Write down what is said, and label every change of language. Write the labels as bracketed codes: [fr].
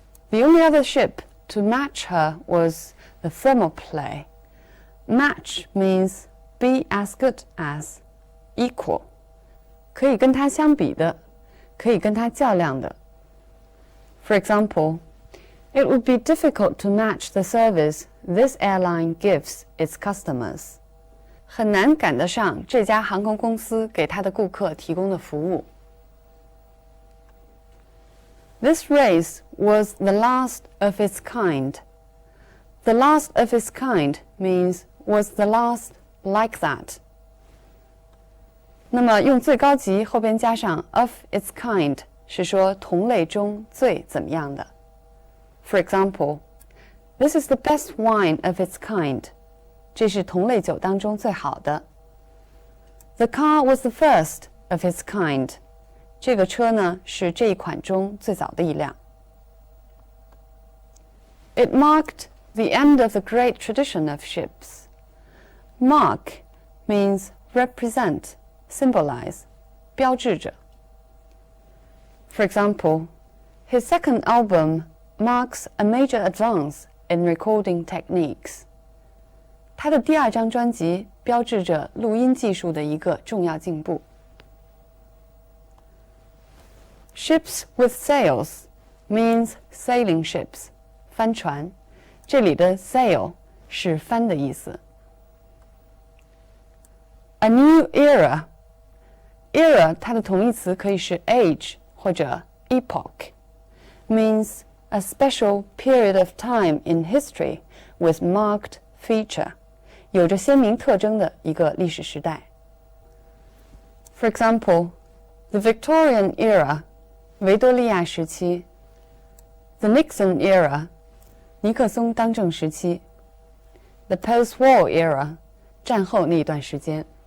[en] The only other ship to match her was the thermopylae. Match means be as good as, equal. [zh] 可以跟它相比的，可以跟它较量的。 [en] For example, it would be difficult to match the service this airline gives its customers. [zh] 很难赶得上这家航空公司给它的顾客提供的服务。 [en] This race was the last of its kind. The last of its kind means was the last like that. [zh] 那么用最高级后边加上 of its kind 是说同类中最怎么样的。 [en] For example, this is the best wine of its kind. [zh] 这是同类酒当中最好的。 [en] The car was the first of its kind. [zh] 这个车呢是这一款中最早的一辆。 [en] It marked the end of the great tradition of ships. Mark means represent, symbolize, 标志着。 For example, his second album marks a major advance in recording techniques. [zh] 他的第二张专辑标志着录音技术的一个重要进步。 [en] Ships with sails means sailing ships, 帆船。 [zh] 这里的 sail 是帆的意思。 [en] A new era. Era [zh] 它的同义词可以是 [en] age [zh] 或者 [en] epoch. Means a special period of time in history with marked feature. [zh] 有着鲜明特征的一个历史时代。 [en] For example, the Victorian era, 维多利亚时期。 The Nixon era, 尼克松当政时期。 The post-war era, 战后那一段时间。